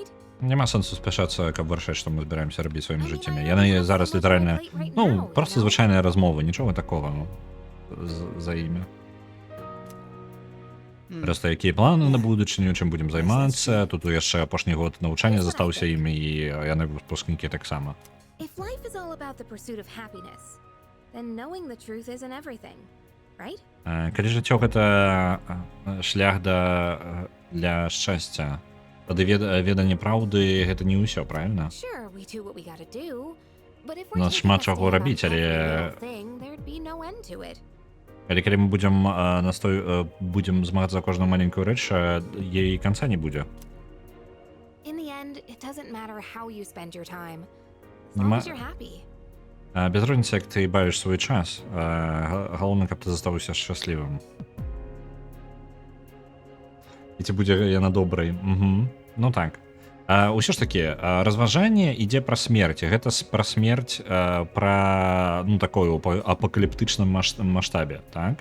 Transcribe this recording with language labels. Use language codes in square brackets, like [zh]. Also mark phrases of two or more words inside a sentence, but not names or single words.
[be] Няма сэнсу спяшацца, каб вырашаць, што мы збіраемся рабіць сваімі жыццямі. Яны зараз літаральна, ну, проста звычайныя размовы, нічога такога, ну, за імі. Проста якія планы на будучыню, чым будзем займацца, тут яшчэ апошні год навучання застаўся імі, і яны выпускнікі таксама. [en] If life is all about the pursuit of happiness, then knowing the truth isn't everything, right? [be] Калі жыццё гэта шлях для шчасця, тады веданне праўды гэта не ўсё, правильно? [en] Sure, we do what we gotta do, but if [be] У [en] we're [be] нас [en] taking [be] шмат [en] a [be] чаго [en] stand on [be] рабіць, [en] every [be] але [en] little thing, there'd be no end to it. [be] Але калі мы будзем змагацца за кожную маленькую рэч, ей канца не будзе. [en] In the end, it doesn't matter how you spend your time, as long [be] Нема- [en] as you're happy. [be] Без розніцы, як ты бавіш свой час, галоўна, каб ты застаўся шчаслівым. І ці будзе яна добрай. Ну так. Усё ж такі, разважанне ідзе пра смерць. Гэта пра смерць пра, ну, такую апакаліптычным маштабе, так?